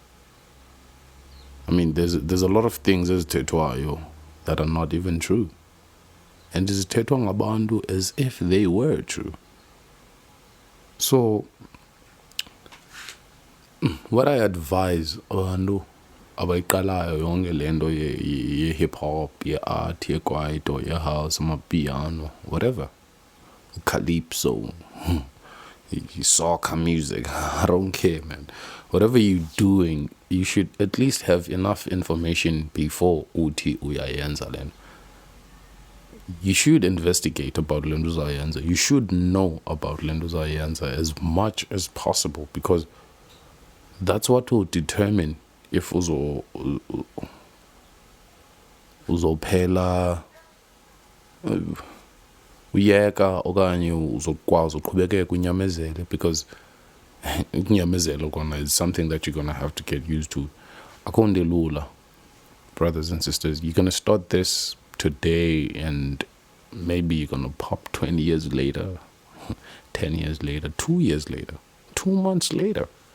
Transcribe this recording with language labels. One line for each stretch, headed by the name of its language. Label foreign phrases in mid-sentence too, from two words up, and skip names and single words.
English: I mean, there's a lot of things that are not even true. And this is as if they were true. So what I advise
Xhosa: abantu abayiqalayo yonke lento ye
English: hip hop, ye art, ye kwaito, ye house, amapiano, whatever, calypso, soccer music, I don't care, man. Whatever you're doing, you should at least have enough information before
Xhosa: uthi uyayenza lento.
English: You should investigate about
Xhosa: lento uzayenza.
English: You should know about
Xhosa: lento uzayenza
English: as much as possible, because that's what will determine if
Xhosa: uzophela uyeka okanye uzokwazi uqhubekeka unyamezele,
English: because
Xhosa: ukunyamezela kona
English: is something that you're gonna have to get used to.
Xhosa: Akonde lula,
English: brothers and sisters. You're gonna start this today, and maybe you're gonna pop 20 years later, 10 years later, 2 years later, 2 months later.